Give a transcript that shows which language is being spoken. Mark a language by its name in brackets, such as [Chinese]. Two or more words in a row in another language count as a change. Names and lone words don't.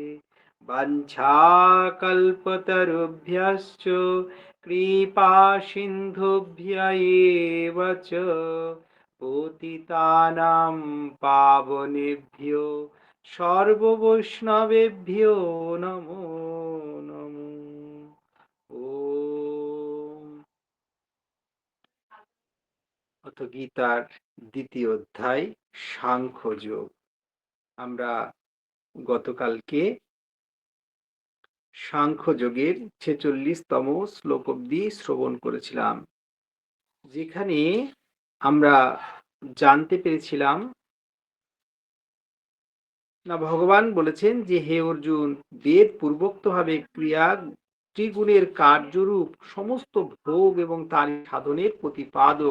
[Sanskrit] वञ्छाकल्पतरुभ्यश्च कृपासिन्धुभ्य एव च पतितानां पावनेभ्यो सर्ववैष्णवेभ्यो नमो नमः। [Bangla] অর্থ গীতার ২য় অধ্যায় সাংখ্যযোগ। আমরা গতকালকে সাংখ্যযোগের ৪৬তম শ্লোক অবধি শ্রবণ করেছিলাম, যেখানে আমরা জানতে পেরেছিলাম না, ভগবান বলেছেন যে হে অর্জুন, বেদ পূর্বোক্তভাবে ক্রিয়া ত্রিগুণের কার্যরূপ সমস্ত ভোগ এবং তার সাধনের প্রতিপাদক।